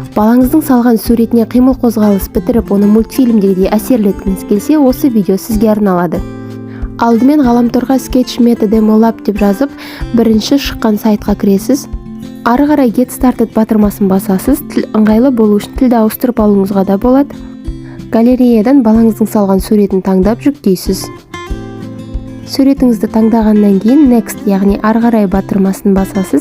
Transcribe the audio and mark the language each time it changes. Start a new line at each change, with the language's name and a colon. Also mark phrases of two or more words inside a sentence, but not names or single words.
Kazakh: балаңыздың салған суретіне қимыл қозғалыс бітіріп, оны мультфильмдегідей әсерлеткіңіз келсе, осы видео сізге арналады. Алдымен ғаламторға sketch.me деп жазып, бірінші шыққан сайтқа кіресіз. Ары қарай Get Started батырмасын басасыз. Тіл ыңғайлы болу үшін тілді ауыстырып алуыңызға да болады. Галереядан балаңыздың салған суретін таңдап жүктейсіз. Суретіңізді таңдағаннан кейін Next, яғни ары қарай батырмасын басасыз.